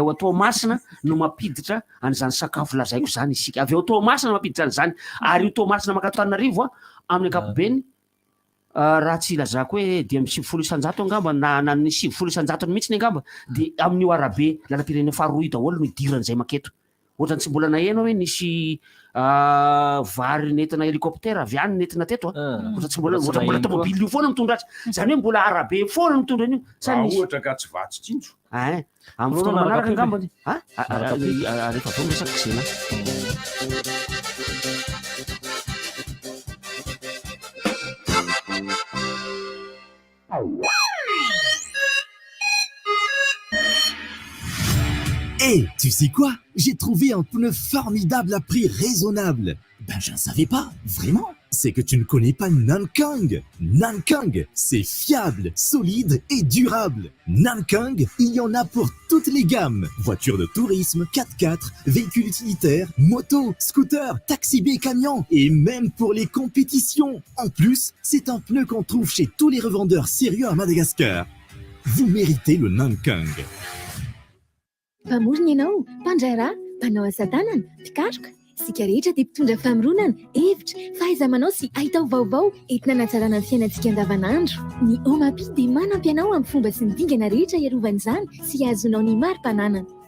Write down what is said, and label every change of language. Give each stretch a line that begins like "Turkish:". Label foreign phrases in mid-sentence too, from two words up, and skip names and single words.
Malagasy: ao Tomasina no mapiditra an'izany sakafo lazaiko zany isika avy ao Tomasina mapiditra an'izany ary io Tomasina makato Antananarivo amin'ny ankapobeny raha tsy ilazako hoe de amin'ny 70 isanjato angamba na ny 70 isanjato mihitsy ny angamba de amin'io arabe lalam-pirenena faharoa daholo no idiran'izay maketo ohatrany tsy mbola naheno hoe nisy vary nentina hélicoptère avy any nentina teto ohatry tsy mbola tomobily io foana mitondra azy zany hoe mbola arabe foana mitondra an'io ohatra ka tsy vatsy tsinjo amin'ny fotoana manaraka angambany rehefa vao miresaka ksena
French: Hey, tu sais quoi? J'ai trouvé un pneu formidable à prix raisonnable. Ben, je ne savais pas, vraiment. C'est que tu ne connais pas Nankang. Nankang, c'est fiable, solide et durable. Nankang, il y en a pour toutes les gammes. Voitures de tourisme, 4x4, véhicules utilitaires, motos, scooters, taxi B, camions et même pour les compétitions. En plus, c'est un pneu qu'on trouve chez tous les revendeurs sérieux à Madagascar. Vous méritez le Nankang.
Malagasy: Mpamorona ianao, mpandray raha, mpanao asa tanana, mpikaroka, sika rehetra dia mpitondra famoronana, hevitra, fahaiza-manao sy ahitao vaovao entina hanatsarana ny fiainantsika andavanandro. Ny OMAPI dia manampy anao amin'ny fomba sy ny dingana rehetra iarovana izany sy azonao ny mari-pananana.